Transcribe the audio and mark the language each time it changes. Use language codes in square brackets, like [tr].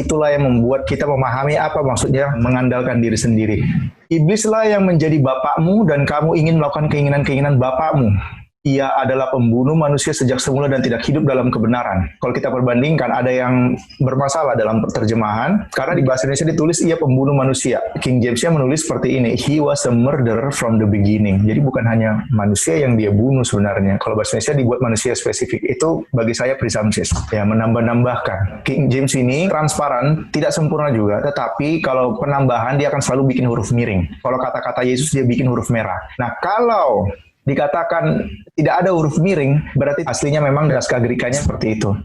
[id] Itulah yang membuat kita memahami apa maksudnya mengandalkan diri sendiri. Iblislah yang menjadi bapakmu dan kamu ingin melakukan keinginan-keinginan bapakmu. Ia adalah pembunuh manusia sejak semula dan tidak hidup dalam kebenaran. Kalau kita perbandingkan, ada yang bermasalah dalam terjemahan, karena di bahasa Indonesia ditulis ia pembunuh manusia. King James-nya menulis seperti ini, [en] he was a murderer from the beginning. [id] Jadi bukan hanya manusia yang dia bunuh sebenarnya. Kalau bahasa Indonesia dibuat manusia spesifik, itu bagi saya presumptuous, ya menambah-nambahkan. King James ini transparan, tidak sempurna juga, tetapi kalau penambahan dia akan selalu bikin huruf miring. Kalau kata-kata Yesus dia bikin huruf merah. Nah kalau dikatakan tidak ada huruf miring, berarti aslinya memang naskah Agrikanya seperti itu.